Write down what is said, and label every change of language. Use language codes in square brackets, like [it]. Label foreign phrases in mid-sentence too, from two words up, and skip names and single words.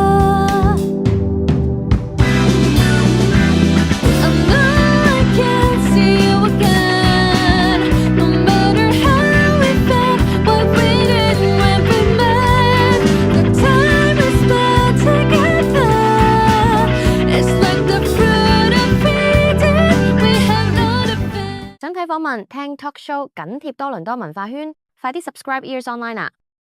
[en] I know I can't see you again. No matter how we felt, what we did when we met. The time we spent together, it's like the fruit of Eden. We have no defense. [yue] 想睇訪問、聽 [en] talk show， [yue] 緊貼多倫多文化圈，快啲 subscribe Ears Online 啊！